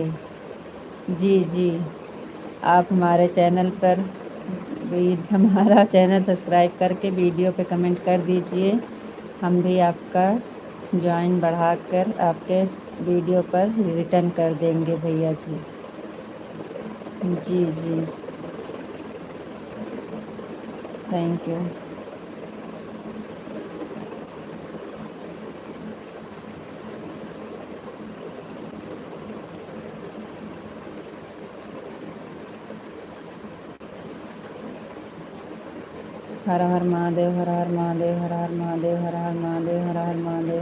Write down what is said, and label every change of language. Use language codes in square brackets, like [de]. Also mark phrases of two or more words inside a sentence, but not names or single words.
[hi] जी जी, आप हमारे चैनल पर हमारा चैनल सब्सक्राइब करके वीडियो पे कमेंट कर दीजिए। हम भी आपका ज्वाइन बढ़ाकर आपके वीडियो पर रिटर्न कर देंगे भैया जी। जी जी, [en] thank you. [hi] हर हर महादेव, हर हर महादेव, हर हर महादेव, हर हर महादेव, हर हर महादेव।